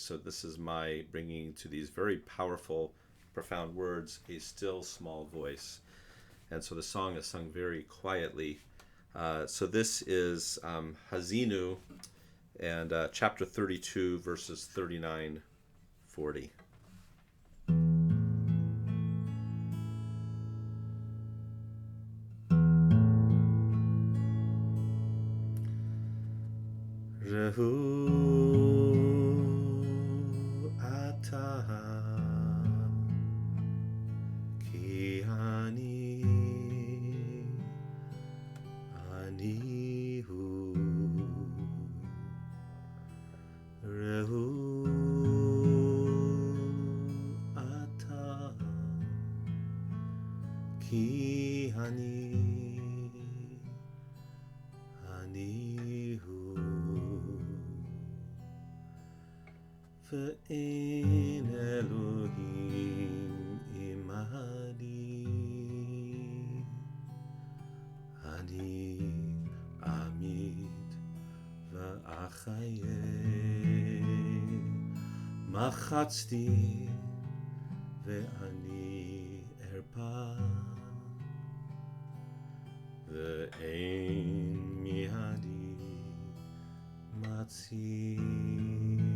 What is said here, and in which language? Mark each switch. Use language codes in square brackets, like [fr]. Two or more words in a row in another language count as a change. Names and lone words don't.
[en] So this is my bringing to these very powerful, profound words a still small voice. And so the song is sung very quietly. So this is Hazinu, and chapter 32, verses 39-40. [he] ראו עתה כי אני הוא, ראו עתה כי אני הוא, ואין אלהים עמדי, אני אמית ואחיה, מחצתי ואני ארפא, ואין מידי מציל.